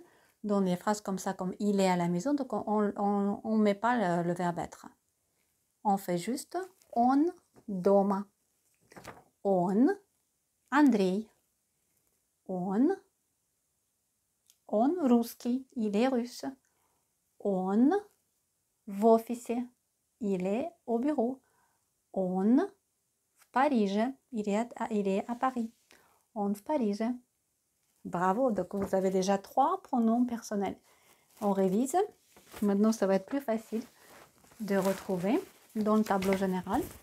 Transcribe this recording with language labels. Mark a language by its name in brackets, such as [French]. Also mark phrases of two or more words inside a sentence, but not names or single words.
[French] Dans des phrases comme ça, comme il est à la maison, donc on ne met pas le verbe être. On fait juste [Russian] он дома. Он Андрей. Он русский. [French] Il est russe. [Russian] Он в офисе. [French] Il est au bureau. [Russian] Он в Париже. [French] Il est à Paris. [Russian] Он в Париже. [French] Bravo, donc vous avez déjà 3 pronoms personnels. On révise. Maintenant, ça va être plus facile de retrouver dans le tableau général.